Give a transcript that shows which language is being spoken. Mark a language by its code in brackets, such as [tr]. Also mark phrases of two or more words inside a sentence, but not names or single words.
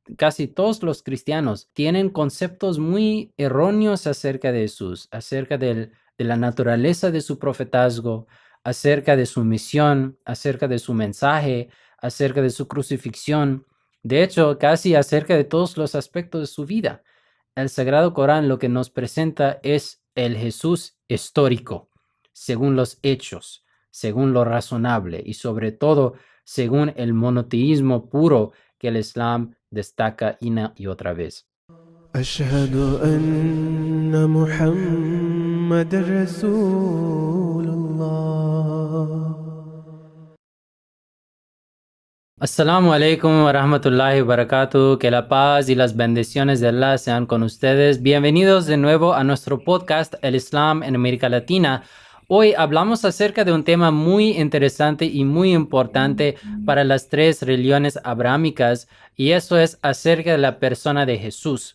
[es] casi todos los cristianos tienen conceptos muy erróneos acerca de Jesús, acerca de la naturaleza de su profetazgo, acerca de su misión, acerca de su mensaje, acerca de su crucifixión, de hecho, casi acerca de todos los aspectos de su vida. El Sagrado Corán lo que nos presenta es el Jesús histórico, según los hechos, según lo razonable y sobre todo según el monoteísmo puro que el Islam destaca una y otra vez. [ar] أشهد أن محمد رسول الله. السلام عليكم ورحمة الله وبركاته. [es] Que la paz y las bendiciones de Allah sean con ustedes. Bienvenidos de nuevo a nuestro podcast El Islam en América Latina. Hoy hablamos acerca de un tema muy interesante y muy importante para las tres religiones abrahámicas, y eso es acerca de la persona de Jesús.